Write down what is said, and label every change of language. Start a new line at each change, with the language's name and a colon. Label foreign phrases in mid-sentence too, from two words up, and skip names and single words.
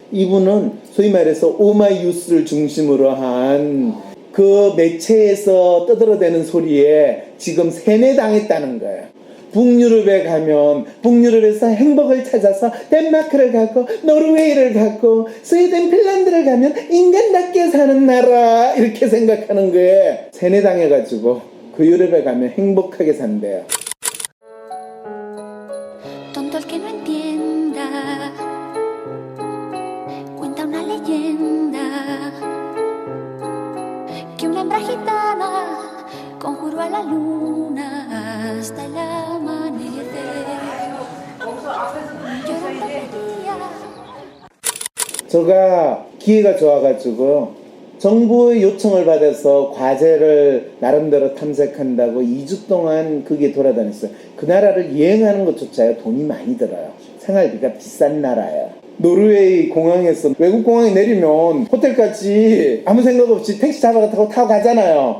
Korean: 이분은 소위 말해서 오마이뉴스를 중심으로 한 그 매체에서 떠들어대는 소리에 지금 세뇌당했다는 거예요. 북유럽에 가면 북유럽에서 행복을 찾아서 덴마크를 가고 노르웨이를 가고 스웨덴 핀란드를 가면 인간답게 사는 나라, 이렇게 생각하는 거에 세뇌당해가지고 그 유럽에 가면 행복하게 산대요.
Spanish: Tonto el que no entienda, cuenta una leyenda, que una hembra gitana conjuró a la luna hasta el amanecer. Llorando pedía.
Korean: 제가 기회가 좋아가지고 정부의 요청을 받아서 과제를 나름대로 탐색한다고 2주 동안 거기에 돌아다녔어요. 그 나라를 여행하는 것조차요 돈이 많이 들어요. 생활비가 비싼 나라예요. 노르웨이 공항에서 외국 공항에 내리면 호텔까지 아무 생각 없이 택시 타고 가잖아요.